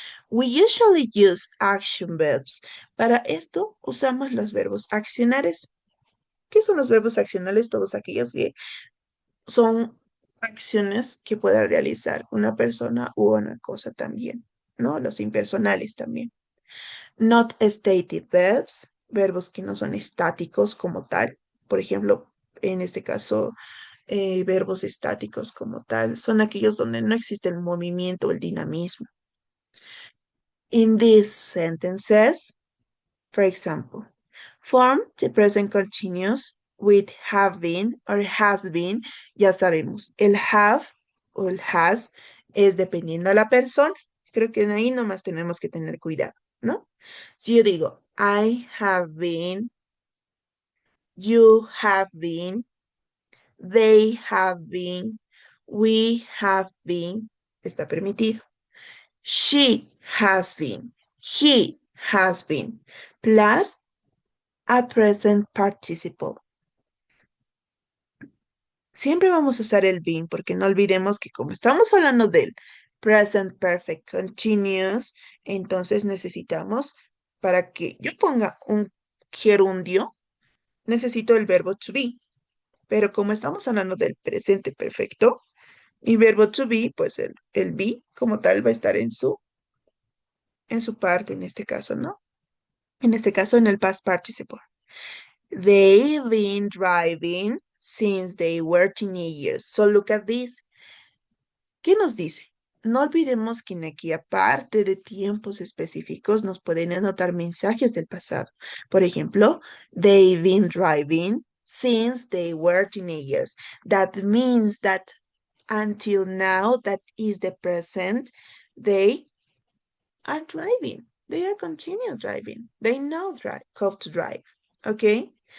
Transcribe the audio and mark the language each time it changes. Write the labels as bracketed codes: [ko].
[en] We usually use action verbs. [es] Para esto usamos los verbos accionales. ¿Qué son los verbos accionales? Todos aquellos que son acciones que pueda realizar una persona u una cosa también, ¿no? Los impersonales también. [en] Not stated verbs, [es] verbos que no son estáticos como tal. Por ejemplo, en este caso, verbos estáticos como tal son aquellos donde no existe el movimiento o el dinamismo. [en] In these sentences, for example, form the present continuous with have been or has been. [es] Ya sabemos, el have o el has es dependiendo de la persona. Creo que ahí nomás tenemos que tener cuidado, ¿no? Si yo digo, [en] I have been, you have been, they have been, we have been, [es] está permitido. [en] She has been, he has been, plus a present participle. [es] Siempre vamos a usar el been porque no olvidemos que como estamos hablando del present perfect continuous, entonces necesitamos, para que yo ponga un gerundio, necesito el verbo to be. Pero como estamos hablando del presente perfecto, mi verbo to be, pues el be como tal va a estar en su parte en este caso, ¿no? En este caso en el past participle. [en] They've been driving since they were teenagers. So look at this. [es] ¿Qué nos dice? No olvidemos que en aquí, aparte de tiempos específicos, nos pueden anotar mensajes del pasado. Por ejemplo, [en] they've been driving since they were teenagers. That means that until now, that is the present, they are driving. They are continue driving. They know how to drive. Okay?